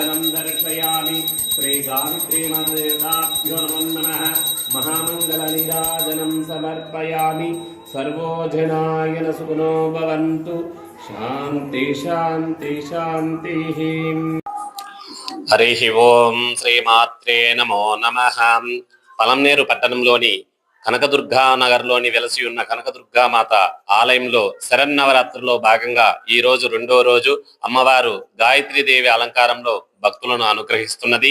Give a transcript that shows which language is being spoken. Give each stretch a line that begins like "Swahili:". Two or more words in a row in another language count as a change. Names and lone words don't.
Sanskrit: दर्शयामि श्रीगायत्रीमातदेवताभ्यो नमो नमः महामङ्गलनीराजनं समर्पयामि सर्वो जनाय न सुखिनो भवन्तु शान्ति शान्ति शान्तिः హరి ఓం శ్రీమాత్రే నమో నమః.
Telugu: పలంనేరు పట్టణంలోని కనకదుర్గా నగర్లోని వెలసి ఉన్న కనకదుర్గా మాత ఆలయంలో శరన్నవరాత్రుల్లో భాగంగా ఈ రోజు రెండో రోజు అమ్మవారు గాయత్రీదేవి అలంకారంలో భక్తులను అనుగ్రహిస్తున్నది.